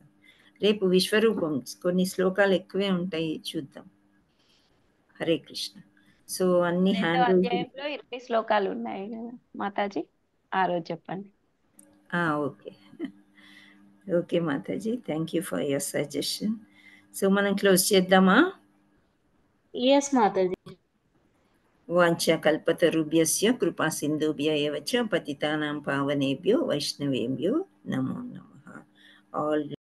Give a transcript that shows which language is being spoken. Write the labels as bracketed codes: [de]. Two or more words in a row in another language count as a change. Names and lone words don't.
[te] రేపు విశ్వరూపం కొన్ని శ్లోకాలు ఎక్కువే ఉంటాయి, చూద్దాం. హరే కృష్ణ. సో అన్ని అధ్యాయంలో 20 శ్లోకాలు ఉన్నాయి కదా మాతాజీ, ఆ రోజు చెప్పండి. [en] okay okay Mataji, thank you for your suggestion. [te] సో మనం క్లోజ్ చేద్దామా? [en] Yes, Mataji. [sa] వాంఛా కల్పతరుభ్యస్య కృపా సింధుభ్య ఏవ చ పతితానాం పావనేభ్యో వైష్ణవేభ్యో నమో నమః. ఆల్